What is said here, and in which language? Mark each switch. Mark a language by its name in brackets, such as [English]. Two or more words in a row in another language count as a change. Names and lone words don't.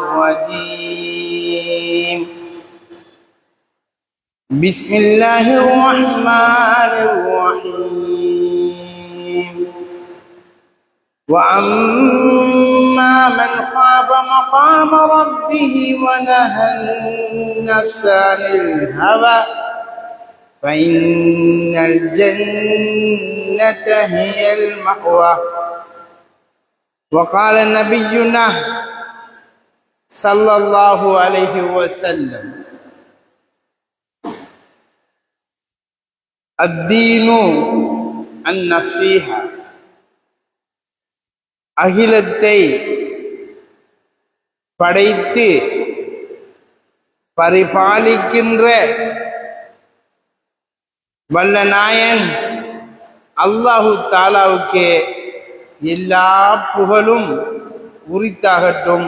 [Arabic] الرجيم بسم الله الرحمن الرحيم وأما من خاف مقام ربه ونهى النفس عن الهوى فإن الجنة هي المأوى. وقال نبينا صلى الله عليه وسلم الدين النصيحة. [Tamil] அகிலத்தை படைத்து பரிபாலிக்கின்ற வல்லநாயன் அல்லாஹு தாலாவுக்கு எல்லா புகழும் உரித்தாகட்டும்.